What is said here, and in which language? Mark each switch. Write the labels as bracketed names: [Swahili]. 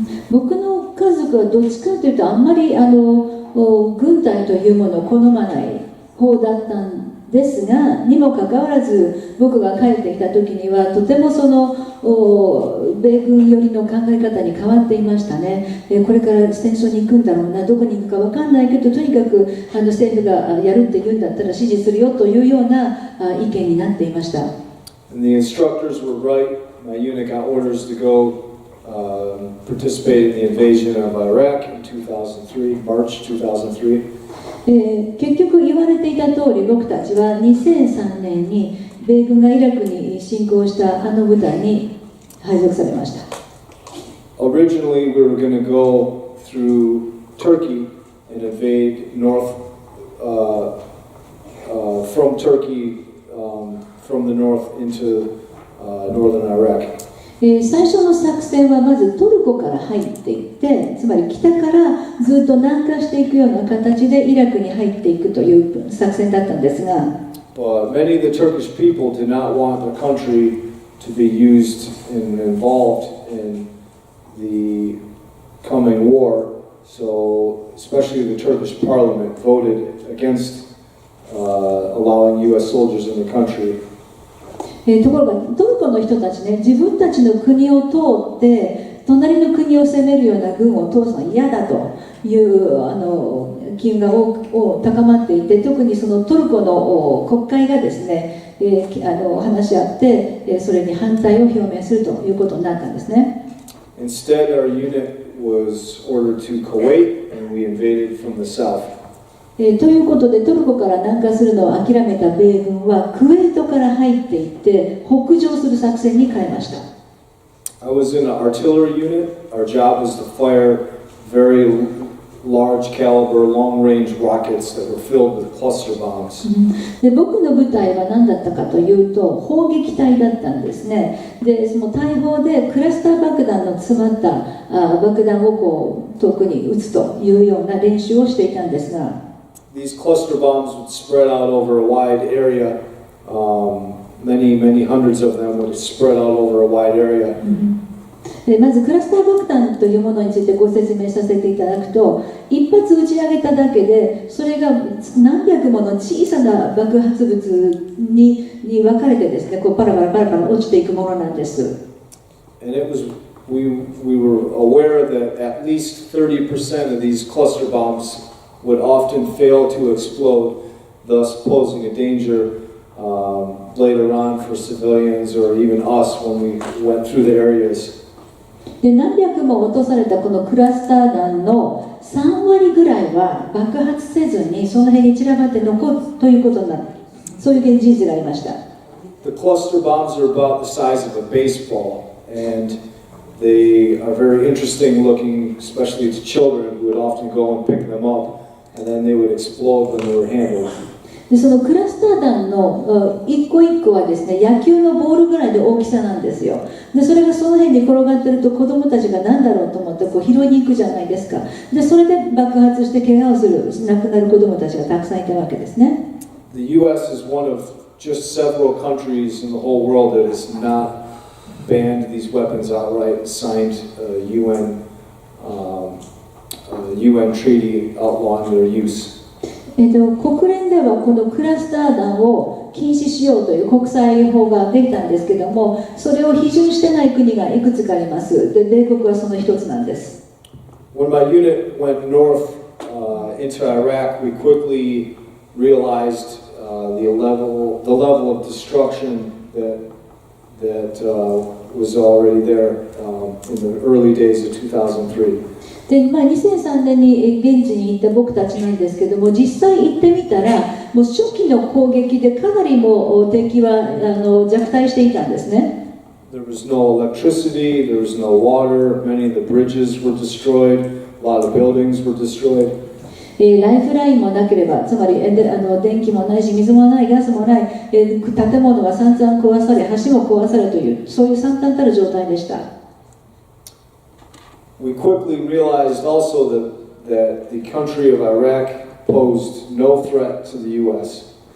[Japanese] 僕の家族はどっちかというとあんまり軍隊というものを好まない方だったんですが、にもかかわらず僕が帰ってきた時にはとてもその米軍寄りの考え方に変わっていましたね。これから戦争に行くんだろうな、どこに行くか分かんないけど、とにかく政府がやるって言うんだったら支持するよというような意見になっていました。 [English] And the instructors were right. My unit got orders to go participate in the invasion of Iraq in 2003, March 2003. [Japanese] 結局言われていた通り、僕たちは2003年に米軍がイラクに侵攻した部隊に配属されました。 [English] Originally, we were going to go through Turkey and invade from Turkey, from the north into northern Iraq. [Japanese] 最初の作戦はまずトルコから入っていって、つまり北からずっと南下していくような形でイラクに入っていくという作戦だったんですが、 [English] But many of the Turkish people did not want their country to be used and involved in the coming war. So, especially the Turkish parliament voted against allowing U.S. soldiers in the country. [Japanese] ところがトルコの人たちね、自分たちの国を通って隣の国を攻めるような軍を通すのは嫌だという機運が高まっていて、特にそのトルコの国会がですね、話し合ってそれに反対を表明するということになったんですね。 [English] Instead, our unit was ordered to Kuwait, and we invaded from the south. [Japanese] ということでトルコから南下するのを諦めた米軍はクウェートから入っていって北上する作戦に変えました。 [English] I was in an artillery unit. Our job was to fire very large caliber, long range rockets that were filled with cluster bombs. [Japanese] で僕の部隊は何だったかというと砲撃隊だったんですね。でその大砲でクラスター爆弾の詰まった爆弾をこう遠くに撃つというような練習をしていたんですが、 [English] These cluster bombs would spread out over a wide area. Many hundreds of them would spread out over a wide area. [Japanese] まずクラスター爆弾というものについてご説明させていただくと、一発打ち上げただけでそれが何百もの小さな爆発物に分かれてですね、こうパラパラパラパラ落ちていくものなんです。 [English] And we were aware that at least 30% of these cluster bombs would often fail to explode, thus posing a danger later on for civilians or even us when we went through the areas. [Japanese] で何百も落とされたこのクラスター弾の3割ぐらいは爆発せずにその辺に散らばって残るということになる、そういう事実がありました。 [English] The cluster bombs are about the size of a baseball, and they are very interesting looking, especially to children who would often go and pick them up, and then they would explode when they were handled. [Japanese] でそのクラスター弾の一個一個はですね、野球のボールぐらいの大きさなんですよ。でそれがその辺に転がってると子どもたちが何だろうと思ってこう拾いに行くじゃないですか。でそれで爆発して怪我をする、亡くなる子どもたちがたくさんいたわけですね。 [English] The U.S. is one of just several countries in the whole world that has not banned these weapons outright, signed a UN treaty outlawing their use. [Japanese] 国連ではこのクラスター弾を禁止しようという国際法ができたんですけども、それを批准してない国がいくつかあります。で米国はその一つなんです。 [English] When my unit went north into Iraq, we quickly realized the level of destruction that was already there in the early days of 2003. [Japanese] で2003年に現地に行った僕たちなんですけども、実際行ってみたらもう初期の攻撃でかなりもう敵は弱体していたんですね。 [English] There was no electricity, there was no water, many of the bridges were destroyed, a lot of buildings were destroyed. [Japanese] ライフラインもなければ、つまり電気もないし水もない、ガスもない、建物が散々壊され、橋も壊されという、そういう惨憺たる状態でした。 [English] We quickly realized also that the country of Iraq posed no threat to the U.S.